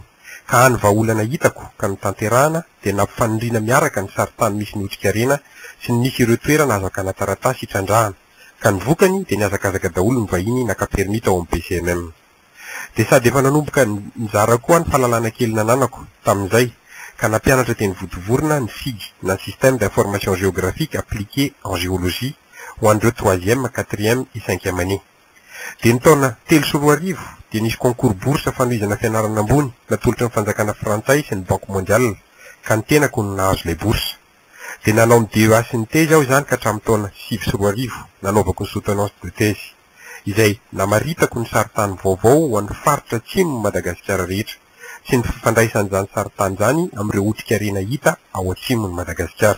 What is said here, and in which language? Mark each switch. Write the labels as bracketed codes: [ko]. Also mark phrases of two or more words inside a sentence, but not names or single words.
[mg] Ka any vahaolana hitako ka notanterahana dia nampifanindrina miaraka ny saritany misy ny otrikaina sy ny nisy ireo toerana azakana taratasy hitrandrahana. Ka ny vokany dia niazakazaka daholo ny vahiny naka-permis tao amin'ny BCMM. Dia sady efa nanomboka nizara koa ny fahalalana kely nananako tamin'izay ka nampianatra teny Votovorona ny SIG na [fr] système d'information géographique appliqué en géologie [mg] ho an'ireo [fr] 3e, 4e et 5e année. [mg] Dia ny taona 3 dia nisy [fr] concours bourse [mg] fanohizana fianarana ambony natolotra ny fanjakana frantsay sy ny Banque mondiale ka ny tenako no nahazo ilay bourse. Dia nanao ny DEA sy ny thèse aho izany ka hatramin'ny taona 7 nanaovako ny [fr] soutenance de thèse [mg] izay namaritako ny saritany vaovao ho an'ny faritra atsimo Madagasikara rehetra sy ny fifandraisan'izany saritany izany amin'ireo otrikaina hita ao atsimo ny Madagasikara.